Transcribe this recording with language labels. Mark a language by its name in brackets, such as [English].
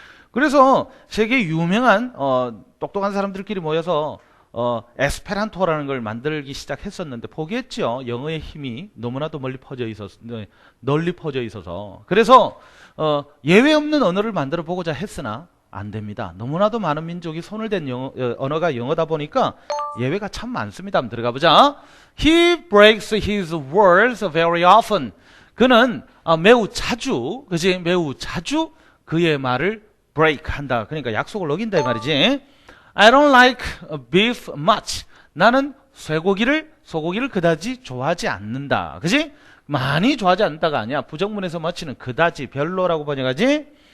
[Korean] 그래서 세계 유명한 똑똑한 사람들끼리 모여서 에스페란토라는 걸 만들기 시작했었는데 포기했죠. 영어의 힘이 너무나도 널리 퍼져 있어서. 그래서 예외 없는 언어를 만들어 보고자 했으나 안 됩니다. 너무나도 많은 민족이 손을 댄 언어가 영어다 보니까 예외가 참 많습니다. 한번 들어가 보자. [English] He breaks his words very often. [Korean] 그는 매우 자주, 그지? 매우 자주 그의 말을 break 한다. 그러니까 약속을 어긴다 이 말이지. [English] I don't like beef much. [Korean] 나는 소고기를 그다지 좋아하지 않는다. 그지? 많이 좋아하지 않는다가 아니야. 부정문에서 much는 그다지, 별로라고 번역하지.